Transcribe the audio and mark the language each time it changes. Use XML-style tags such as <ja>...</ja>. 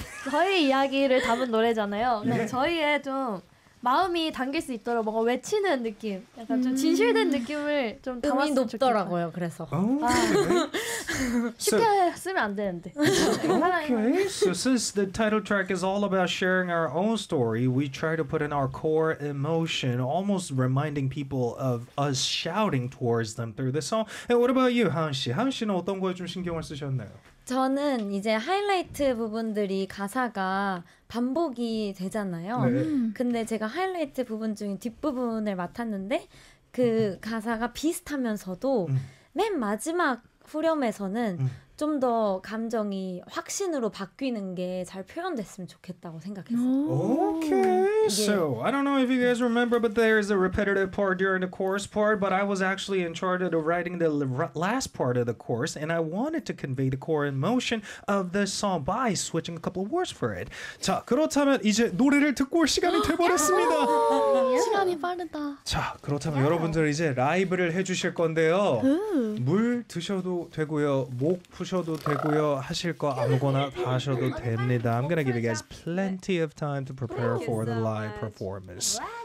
<ko>저희 이야기를 담은 노래잖아요. 저희의 좀 마음이 담길 수 있도록 뭔가 외치는 느낌, 약간 좀 진실된 느낌을 좀 담았으면 좋겠다. 의미 높더라고요, 그래서. Oh, okay. 쉽게 so, 쓰면 안 되는데.</ko> <en>Okay, so since the title track is all about sharing our own story, we try to put in our core emotion, almost reminding people of us shouting towards them through the song. And what about you, 하은 씨?</en> <ko>하은 씨는 어떤 거에 좀 신경을 쓰셨나요? 저는 이제 하이라이트 부분들이 가사가 반복이 되잖아요. 네. 근데 제가 하이라이트 부분 중에 뒷부분을 맡았는데 그 가사가 비슷하면서도 맨 마지막 후렴에서는 좀 더 감정이 확신으로 바뀌는 게 잘 표현됐으면 좋겠다고 생각했어요. Okay.</ko> <en>So, I don't know if you guys remember, but there is a repetitive part during the chorus part, but I was actually in charge of writing the last part of the chorus, and I wanted to convey the core emotion of the song by switching a couple of words for it.</en> <ko>자, 그렇다면 이제 노래를 듣고 올 시간이 돼버렸습니다. 시간이 빠르다. 자, 그렇다면 여러분들 이제 라이브를 해주실 건데요. 물 드셔도 되고요. 목 푸셔도 되고요. 하실 거 아무거나 다 하셔도 됩니다.</ko> <en>I'm gonna give you guys plenty of time to prepare for the live performance.</en>